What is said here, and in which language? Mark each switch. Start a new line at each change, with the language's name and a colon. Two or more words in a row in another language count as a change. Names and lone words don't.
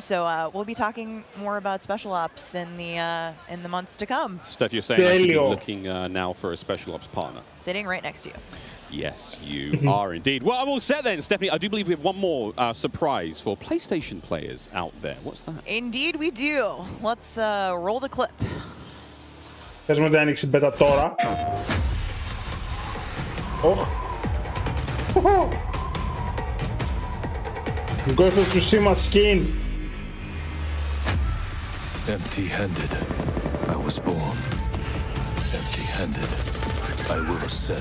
English: So we'll be talking more about Special Ops in the months to come. Steph, you're saying I should be looking now for a Special Ops partner. Sitting right next to you. Yes, you are indeed. Well, I'm all set then, Stephanie. I do believe we have one more surprise for PlayStation players out there. What's that? Indeed we do. Let's roll the clip.
Greek: Πες μου δεν άνοιξε μπέτα τώρα.
English: Ghost of Tsushima skin. Empty-handed, I was born. Empty-handed, I will ascend.